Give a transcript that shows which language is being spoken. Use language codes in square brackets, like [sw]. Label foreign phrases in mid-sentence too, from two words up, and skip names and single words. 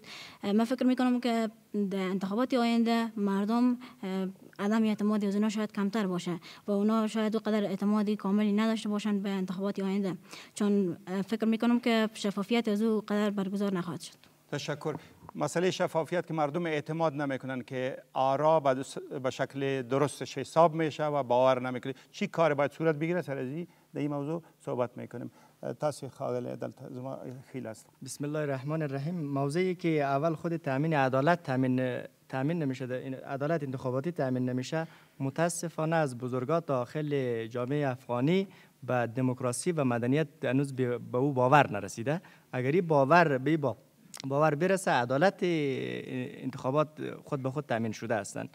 [fa] من فکر میکنم که در انتخابات آینده مردم عدم اعتمادی از اونا شاید کمتر باشه و اونا شاید اونقدر اعتمادی کاملی نداشته باشن به انتخابات آینده، چون فکر میکنم که شفافیت از او قدر برگزار نخواهد شد. تشکر. مسئله شفافیت که مردم اعتماد نمیکنن که آرا به شکل درستش حساب میشه و باور نمیکنه، چی کار باید صورت بگیره؟ سر از در این موضوع صحبت میکنیم. [ps] تاسو خاله دلته زما خیل است. [ar] بسم الله الرحمن الرحیم. [fa] موضوعی که اول خود تامین عدالت تامین نمیشه، عدالت انتخاباتی تامین نمیشه، متاسفانه از بزرگان داخل جامعه افغانی به دموکراسی و مدنیت هنوز به او باور نرسیده. اگر این باور برسه، عدالت انتخابات خود به خود تامین شده هستند.